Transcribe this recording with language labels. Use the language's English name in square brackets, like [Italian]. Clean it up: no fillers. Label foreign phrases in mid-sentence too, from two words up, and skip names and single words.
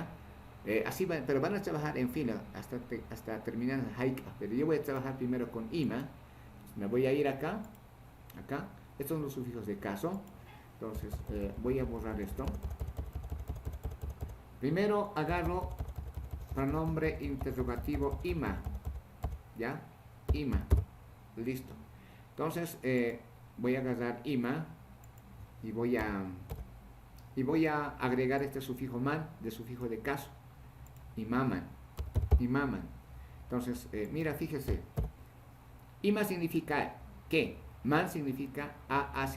[Spanish] Así van, pero van a trabajar en fila hasta terminar haika. Pero yo voy a trabajar primero con ima. Me voy a ir acá. Estos son los sufijos de caso. Entonces, voy a borrar esto. Primero agarro pronombre interrogativo ima, ¿ya? Ima. Listo. Entonces voy a agarrar ima y voy a agregar este sufijo man de sufijo de caso. Imaman. Entonces, mira, fíjese. Ima significa ¿qué? Man significa a hace.